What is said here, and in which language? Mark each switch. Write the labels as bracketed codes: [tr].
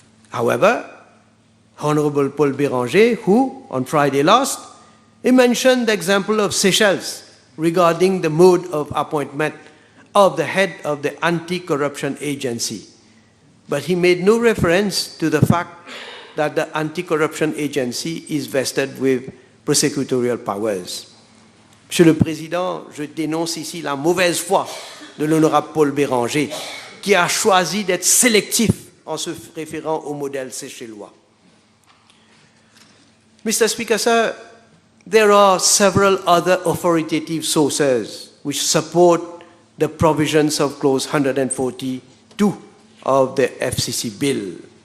[en] However, Honorable Paul Béranger, who, on Friday last, he mentioned the example of Seychelles regarding the mode of appointment of the head of the anti-corruption agency. But he made no reference to the fact that the anti-corruption agency is vested with prosecutorial powers. [fr] Monsieur le Président, je dénonce ici la mauvaise foi de l'honorable Paul Béranger, qui a choisi d'être sélectif en se référant au modèle séchellois. [en] Mr. Speaker, sir, there are several other authoritative sources which support the provisions of Clause 140 2 of the FCC bill.